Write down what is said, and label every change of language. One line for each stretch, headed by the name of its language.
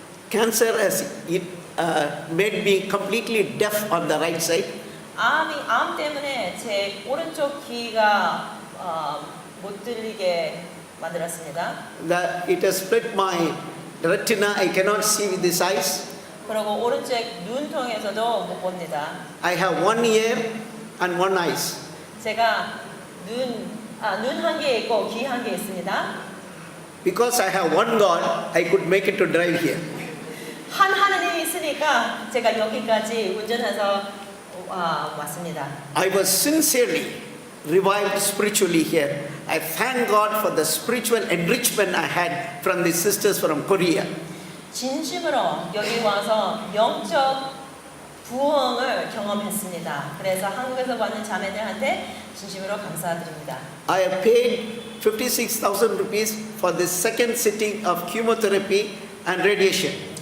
English: Cancer has made me completely deaf on the right side.
Korean: 암 때문에 제 오른쪽 귀가 못 들리게 만들었습니다.
English: It has split my retina. I cannot see with these eyes.
Korean: 그리고 오른쪽 눈통에서도 못 봅니다.
English: I have 1 ear and 1 eyes.
Korean: 제가 눈 한 개 있고 귀 한 개 있습니다.
English: Because I have one God, I could make it to drive here.
Korean: 한 하나님이 있으니까 제가 여기까지 운전해서 왔습니다.
English: I was sincerely revived spiritually here. I thank God for the spiritual enrichment I had from the sisters from Korea.
Korean: 진심으로 여기 와서 영적 부흥을 경험했습니다. 그래서 한국에서 왔는 자매들한테 진심으로 감사드립니다.
English: I have paid 56,000 rupees for the second sitting of chemotherapy and radiation.